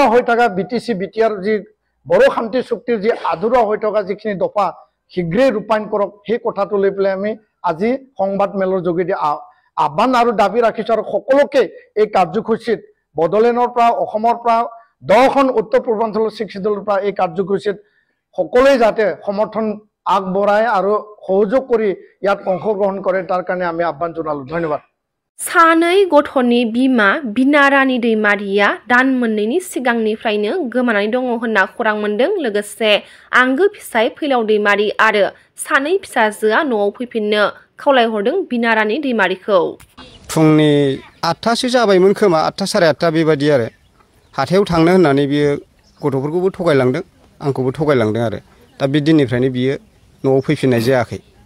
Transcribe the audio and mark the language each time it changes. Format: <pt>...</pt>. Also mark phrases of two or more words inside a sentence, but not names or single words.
<as>হৈ থকা BTC BTR যি বড়ো শান্তি চুক্তিৰ যি আধৰুৱা হৈ থকা যিখিনি দফা শীঘ্ৰেই ৰূপায়ণ কৰক সেই কথাটো লৈ পেলাই আমি আজি সংবাদ মেলৰ যোগেদি আহ্বান আৰু দাবী ৰাখিছো আৰু সকলোকে এই কাৰ্যসূচীত বড়োলেণ্ডৰ পৰা অসমৰ পৰা 10খন উত্তৰ পূৰ্বাঞ্চলৰ 60 দলৰ পৰা এই কাৰ্যসূচীত সকলোৱে যাতে সমৰ্থন আগবঢ়ায় আৰু সহযোগ কৰি ইয়াত অংশগ্ৰহণ কৰে তাৰ কাৰণে আমি আহ্বান জনালো ধন্যবাদ</as> <brx>सानै गथ'नि बिमा बिनारानि दैमारिया दान मोननैनि सिगांनिफ्रायनो गोमानानै दङ होनना खौरां मोन्दों लोगोसे आंगो फिसाय फैलाव दैमारि आरो सानै फिसाजोआ न'आव फैफिननो खावलायहरदों बिनारानि दैमारिखौ फुंनि 8टासो जाबायमोन खोमा 8टा साराय 8टा बेबायदि आरो हाथायाव थांनो होननानै बियो गथ'फोरखौबो थगायलांदों आंखौबो थगायलांदों आरो दा बे दिननिफ्रायनो बियो न'आव फैफिननाय जायाखै</brx>